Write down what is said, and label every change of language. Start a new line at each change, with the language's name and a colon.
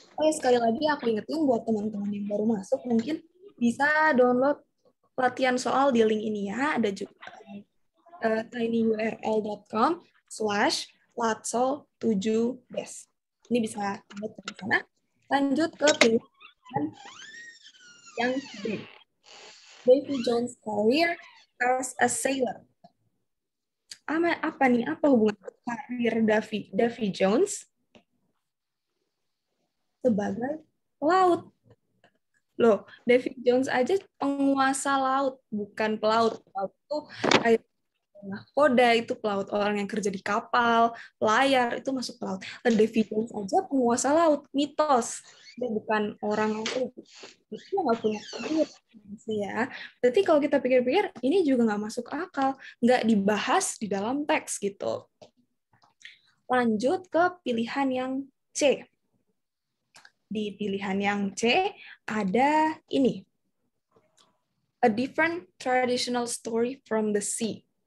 Indonesian: Sekali lagi aku ingetin buat teman-teman yang baru masuk mungkin bisa download latihan soal di link ini ya. Ada juga tinyurl.com/latsol7des. Ini bisa download dari sana. Lanjut ke pilihan yang B.
English: Davy Jones' career as a sailor.
Indonesian: Apa nih? Apa hubungan karir Davy Jones sebagai pelaut? Loh, Davy Jones aja penguasa laut, bukan pelaut. Pelaut itu kayak nahkoda, itu pelaut, orang yang kerja di kapal, pelayar, itu masuk pelaut. Dan Davy Jones aja penguasa laut, mitos. Dia bukan orang yang itu nggak punya karir ya. Berarti kalau kita pikir-pikir, ini juga nggak masuk akal, nggak dibahas di dalam teks gitu. Lanjut ke pilihan yang C. Di pilihan yang C ada ini.
English: A different traditional story from the sea.